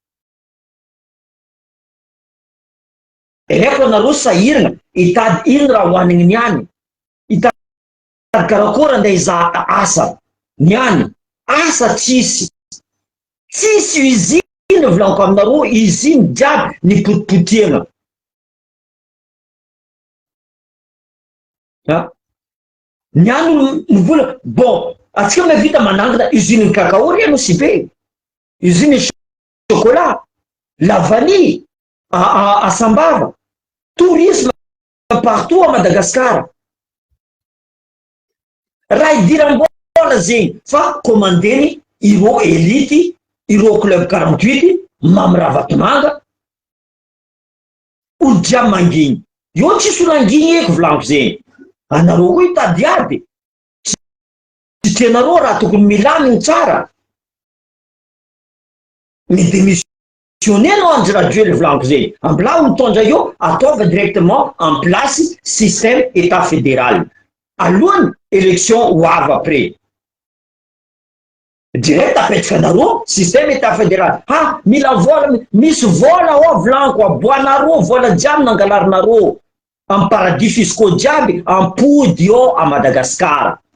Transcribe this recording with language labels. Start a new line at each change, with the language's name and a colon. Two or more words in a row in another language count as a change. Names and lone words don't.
Malagasy: Eleko anareo sahirana hitady ino raha hoanigny niany, hitady karakory andeha hizaha asa niany, asa tsisy usine volaniko aminareo, usine jiaby nipotipotiagna. Niany olo mivola bon, atsika mahavita manangana usine ny cacao reno sy be,
French: usine chocolat, la vanille à Sambava, tourisme partout à Madagascar.
Malagasy: Raha idiram-bola zegny fa commandeny ireo elity, ireo club 48 mamirahavatomanga, olo jiaby mangigny. Io tsisy olo angigny eky volaniko zegny. Anareo koa hitady aby, tsy tianareo raha tokony milamigny tsara, midémissionner anao Andry Rajoelina volaniko zegny. Ambila olo tondra io ataova
French: directement en place système état fédéral.
Malagasy: Alohany élection ho avy après. Direct apetraka anareo
French: système état fédéral.
Malagasy: Ha, mila vola, misy vola ao volaniko, aboanareo vola jiaby nangalarinareo am paradis fiscaux jiaby ampody ao à Madagascar.